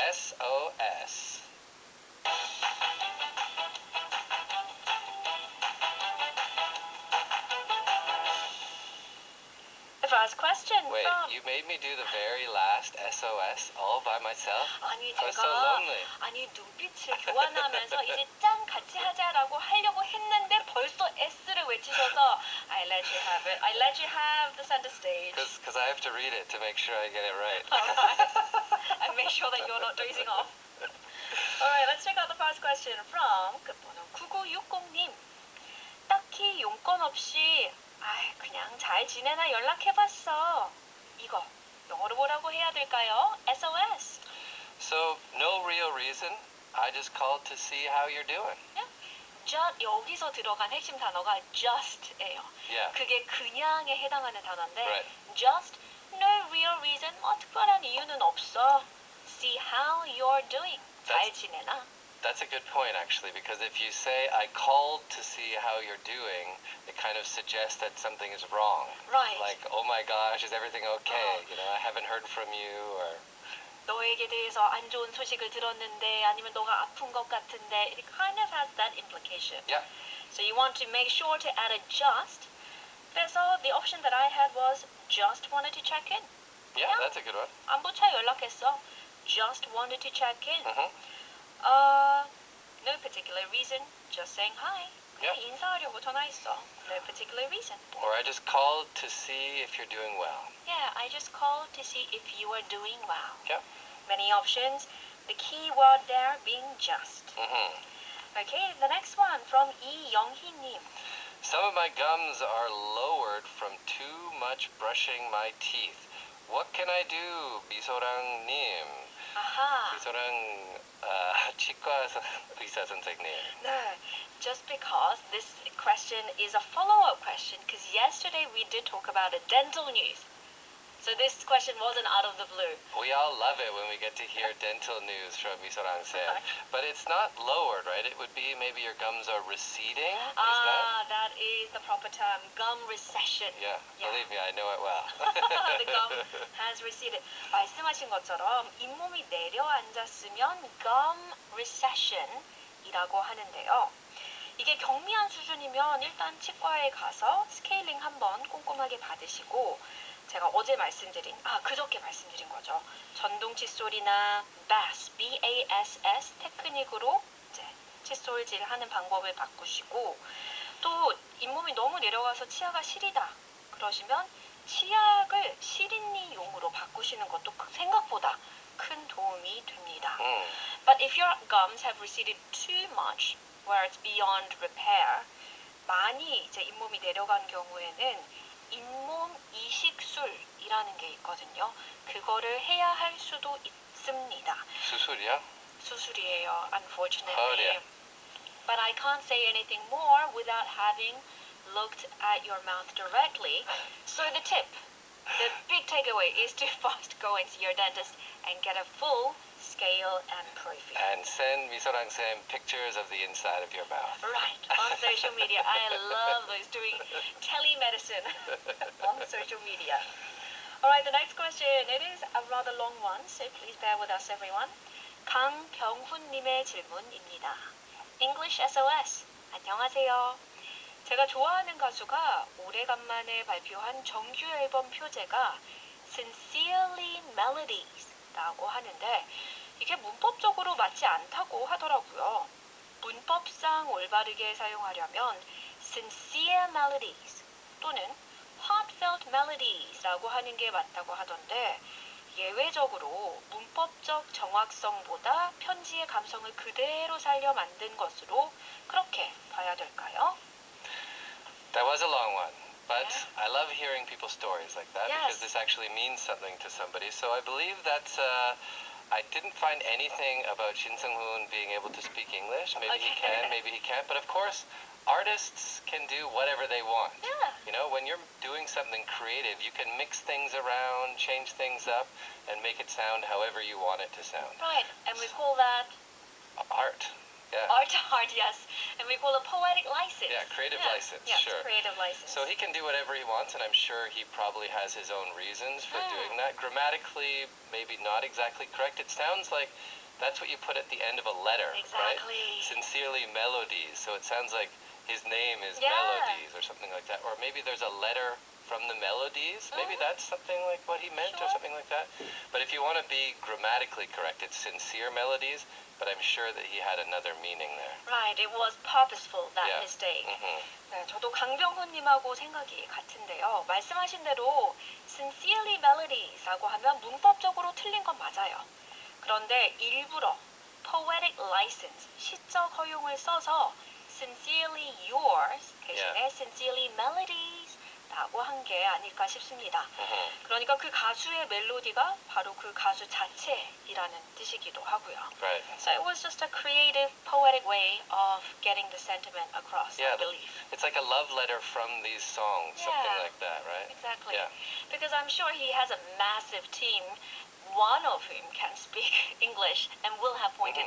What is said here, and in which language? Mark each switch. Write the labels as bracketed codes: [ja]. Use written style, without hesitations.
[en] SOS. The first question Wait, from... you made me do the very last SOS all by myself? [ko] 아니, [en] I was so [ko] 제가 [en] lonely. [ko] 눈빛을 교환하면서 이제 짠 같이 하자라고 하려고 했는데 벌써 S를 외치셔서 [en] I let you have it. I let you have the center stage. Because I have to read it to make sure I get it right. Alright. And make sure that you're not dozing off. Alright, let's check out the first question from 끝번호 9960님. [ko] 딱히 용건 없이 그냥 잘 지내나 연락해봤어. 이거 영어로 뭐라고 해야 될까요? SOS. [en] So, no real reason, I just called to see how you're doing. [ko] just 여기서 들어간 핵심 단어가 just예요. [en] Yeah. [ko] 그게 그냥에 해당하는 단어인데 [en] Right. just no real reason [ko] 특별한 이유는 없어. [en] See how you're doing. [ko] 잘 지내나? [en] That's a good point, actually, because if you say, I called to see how you're doing, it kind of suggests that something is wrong. Right. Like, oh my gosh, is everything okay? I haven't heard from you, or... [ko] 너에게 대해서 안 좋은 소식을 들었는데 아니면 너가 아픈 것 같은데 [en] it kind of has that implication. Yeah. So you want to make sure to add a just. 그래서 the option that I had was just wanted to check in. Yeah, that's a good one. [ko] 안부차 연락했어. [en] Just wanted to check in. Mm-hmm. No particular reason. Just saying hi. 그냥 Yeah. [ko] 인사하려고 전화했어. [en] No particular reason. Or I just called to see if you're doing well. Yeah, I just called to see if you are doing well. Yeah. Many options. The key word there being just. Mm-hmm. Okay, the next one from 이영희님. Some of my gums are lowered from too much brushing my teeth. What can I do, 미소랑님? 아하. 미소랑 치과 의사 선생님. No, just because this question is a follow-up question because yesterday we did talk about a dental news. So this question wasn't out of the blue. We all love it when we get to hear dental news from 미소랑-san. But it's not lowered, right? It would be maybe your gums are receding? Is that? That is the proper term, gum recession. Yeah, Yeah. believe me, I know it well. The gum has receded. [ko] 말씀하신 것처럼 잇몸이 내려앉았으면 gum recession이라고 하는데요. 이게 경미한 수준이면 일단 치과에 가서 스케일링 한번 꼼꼼하게 받으시고 제가 어제 말씀드린, 그저께 말씀드린 거죠. 전동 칫솔이나 BASS, B-A-S-S 테크닉으로 이제 칫솔질 하는 방법을 바꾸시고 또 잇몸이 너무 내려가서 치아가 시리다 그러시면 치약을 시린니용으로 바꾸시는 것도 생각보다 큰 도움이 됩니다. [en] But if your gums have receded too much, where it's beyond repair, [ko] 많이 이제 잇몸이 내려간 경우에는 잇몸 이식술이라는 게 있거든요. 그거를 해야 할 수도 있습니다. 수술이야? 수술이에요, unfortunately. [en] Oh, dear. But I can't say anything more without having looked at your mouth directly. So the tip, the big takeaway is to first go and see your dentist and get a full scale and profile. And send 미소랑-san pictures of the inside of your mouth. Right, on social media. I love those, doing telemedicine on social media. Alright, the next question. It is a rather long one, so please bear with us, everyone. [ko] 강병훈님의 질문입니다. [en] English SOS. [ko] 안녕하세요. 제가 좋아하는 가수가 오래간만에 발표한 정규 앨범 표제가 Sincerely Melodies라고 하는데 이게 문법적으로 맞지 않다고 하더라고요. 문법상 올바르게 사용하려면 sincere melodies 또는 heartfelt melodies라고 하는 게 맞다고 하던데 예외적으로 문법적 정확성보다 편지의 감성을 그대로 살려 만든 것으로 그렇게 봐야 될까요? [en] That was a long one, but Yeah. I love hearing people's stories like that Yes. because this actually means something to somebody. So I believe that I didn't find anything about Shin Seung-hoon being able to speak English. Maybe he Okay. can, maybe he can't. But of course, artists can do whatever they want. Yeah. When you're doing something creative, you can mix things around, change things up, and make it sound however you want it to sound. Right, and we call that Art. Yeah. art, yes. And we call it poetic license. Yeah, creative license, yes, sure. creative license. So he can do whatever he wants, and I'm sure he probably has his own reasons for doing that. Grammatically, maybe not exactly correct. It sounds like that's what you put at the end of a letter, right? Exactly. Sincerely Melodies. So it sounds like his name is Yeah. Melodies or something like that. Or maybe there's a letter from the Melodies. Maybe that's something like what he meant or Sure. something like that. But if you want to be grammatically correct, it's sincere melodies, but I'm sure that he had another meaning there. Right, it was purposeful, that Yeah. mistake. Mm-hmm. [ko] 네, 저도 강병훈님하고 생각이 같은데요. 말씀하신 대로 sincerely melodies라고 하면 문법적으로 틀린 건 맞아요. 그런데 일부러 poetic license, 시적 허용을 써서 sincerely yours 대신에 sincerely melodies 라고 한 게 아닐까 싶습니다. [en] Mhm. [ko] 그러니까 그 가수의 멜로디가 바로 그 가수 자체이라는 뜻이기도 하고요. [en] Right. So it was just a creative, poetic way of getting the sentiment across, Yeah, I believe. It's like a love letter from these songs, something Yeah. like that, right? Exactly. Yeah. Because I'm sure he has a massive team, one of whom can speak English and will have pointed